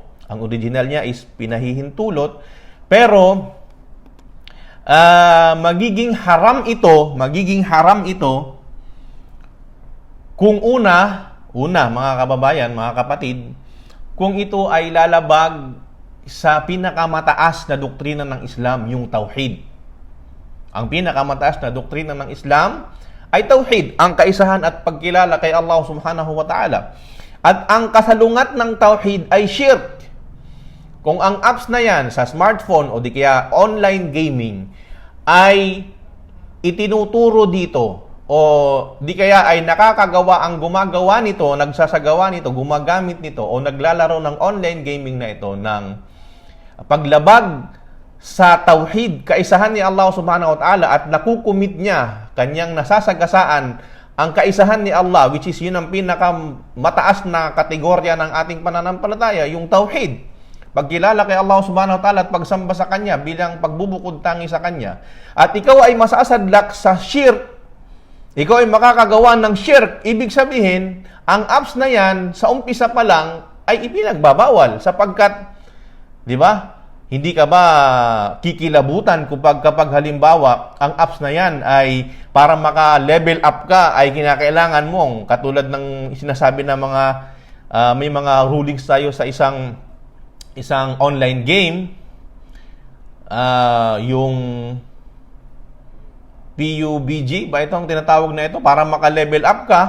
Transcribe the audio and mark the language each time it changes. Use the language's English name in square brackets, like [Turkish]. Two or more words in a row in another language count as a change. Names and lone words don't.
[Filipino] Ang original niya is pinahihintulot, pero magiging haram ito kung una mga kababayan, mga kapatid, kung ito ay lalabag sa pinakamataas na doktrina ng Islam, yung tauhid. Ang pinakamataas na doktrina ng Islam ay tauhid, ang kaisahan at pagkilala kay Allah [Arabic] سبحانه وتعالى. [Filipino] At ang kasalungat ng tauhid ay shirk. Kung ang apps na yan sa smartphone o di kaya [English] online gaming [Filipino] ay itinuturo dito o di kaya ay nakakagawa ang gumagawa nito, nagsasagawa nito, gumagamit nito o naglalaro ng [English] online gaming [Filipino] na ito ng paglabag sa tauhid, kaisahan ni Allah [Arabic] سبحانه وتعالى, [Filipino] at nakukumit niya, kanyang nasasagasaan ang kaisahan ni Allah, [English] which is [Filipino] yun ang pinakamataas na kategorya ng ating pananampalataya, yung tauhid. Pagkilala kay Allah [Arabic] سبحانه وتعالى [Filipino] at pagsamba sa Kanya bilang pagbubukod tangi sa Kanya. At ikaw ay masasadlak sa shirk, ikaw ay makakagawa ng shirk, ibig sabihin, ang apps na yan, sa umpisa pa lang, ay ipinagbabawal sapagkat, di ba? Hindi ka ba kikilabutan kapag halimbawa ang apps na yan ay para maka- [English] level up [Filipino] ka ay kinakailangan mong, katulad ng sinasabi ng mga may mga rulings tayo sa isang [English] online game, [Filipino] yung PUBG ba itong tinatawag na ito, para maka- [English] level up [Filipino] ka.